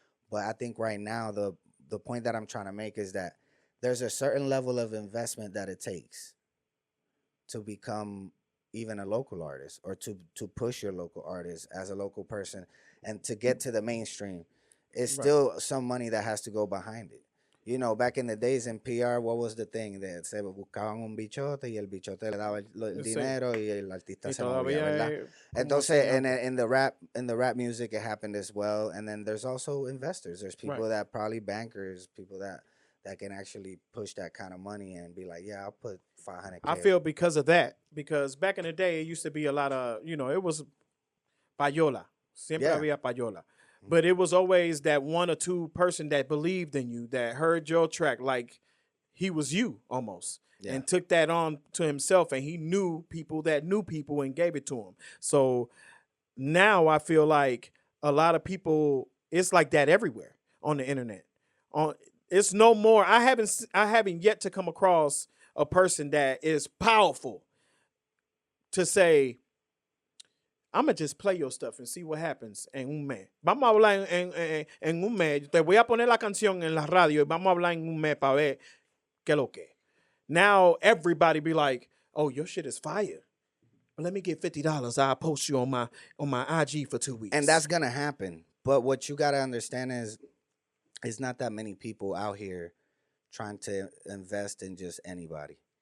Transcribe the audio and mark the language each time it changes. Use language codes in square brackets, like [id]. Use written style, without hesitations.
[en] But I think right now, the point that I'm trying to make is that there's a certain level of investment that it takes to become even a local artist, or to push your local artist as a local person, and to get to the mainstream. It's still some money that has to go behind it. You know, back in the days in PR, what was the thing? [es] That se buscaban un bichote y el bichote le daba el dinero y el artista se movía, ¿verdad? [en] Entonces, in the rap music, it happened as well. And then there's also investors. There's people that probably bankers, people that can actually push that kind of money and be like, yeah, I'll put $500K. I feel because of that. Because back in the day, it used to be a lot of, you know, it was payola. [es] Siempre había payola. [en] But it was always that one or two person that believed in you, that heard your track like he was you almost, and took that on to himself. And he knew people that knew people and gave it to him. So now I feel like a lot of people, it's like that everywhere on the internet. It's no more. I haven't yet to come across a person that is powerful to say, I'm going to just play your stuff and see what happens [es] en un mes. Vamos a hablar en un mes. Te voy a poner la canción en la radio y vamos a hablar en un mes para ver qué lo que. [en] Now everybody be like, oh, your shit is fire. Let me get $50. I'll post you on my IG for 2 weeks. And that's gonna happen. But what you gotta understand is, it's not that many people out here trying to invest in just anybody.